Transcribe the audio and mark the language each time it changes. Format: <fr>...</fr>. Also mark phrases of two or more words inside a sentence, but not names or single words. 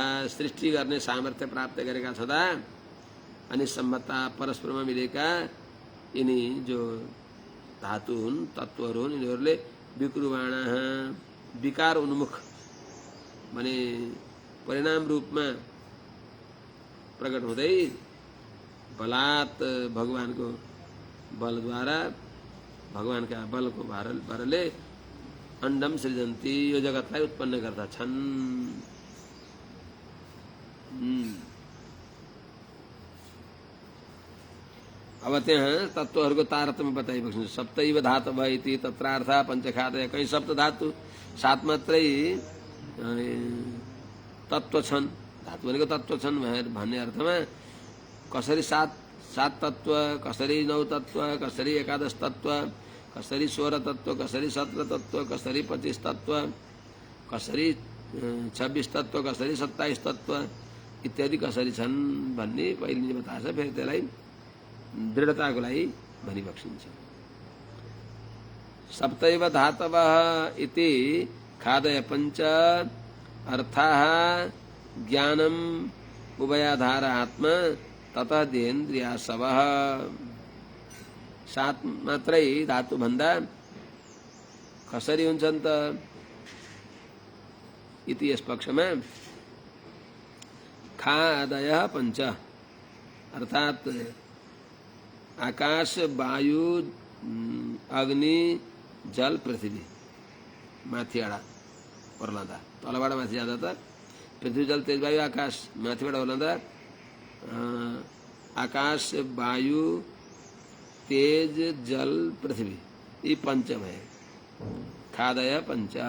<ne>सृष्टि गर्ने सामर्थ्य प्राप्त गरेका छँदा अनि सम्मता परस्परमा मिलेका यिनी जो धातु हुन् तत्त्वहरू हुन्, यिनीहरूले विकुर्वाणः विकार उन्मुख भने परिणाम रूपमा प्रकट हुँदै बलात् भगवानको बलद्वारा भगवानका बलको भरले</ne> <sa>अंडम सृजन्ति</sa> <ne>यो जगतलाई उत्पन्न गर्दछन्। अब त्यहाँ तत्त्वहरूको तारतम्य बताइबक्छ।</ne> <sa>सप्तैव धातव इति तत्रार्थ पञ्चखादय,</sa> <ne>कहीं सप्त धातु सात मात्रै तत्त्व छन्, धातु भनेको तत्त्व छन् भन्ने अर्थमा कसरी सात तत्व, कसरी 9 तत्व, कसरी 11 तत्व, कसरी 16 तत्व, कसरी 17 तत्व, कसरी 25 तत्व, कसरी 26 तत्व, कसरी 27 तत्व इत्यादि कसरी छन् भन्ने पहिले नै बताएछ। फेरि त्यसलाई दृढताको लागि भनिबक्सिन्छ।</ne> <sa>सप्तैव धातवः इति खादय पञ्च अर्थाः ज्ञानम् उभयाधार आत्मा ततः देहेन्द्रियासवः।</sa> <ne>सात मात्रै धातु भन्दा कसरी हुन्छन् त इति यस पक्षमा</ne> <sa>खादयः पञ्च</sa> <ne>अर्थात आकाश वायु अग्नि जल पृथ्वी माथिबाट ओर्लँदा तलबाट माथि जाँदा त पृथ्वी जल तेज वायु आकाश, माथिबाट ओर्लँदा आकाश वायु तेज जल पृथ्वी यी पञ्च भए</ne> <sa>खादय पञ्च।</sa>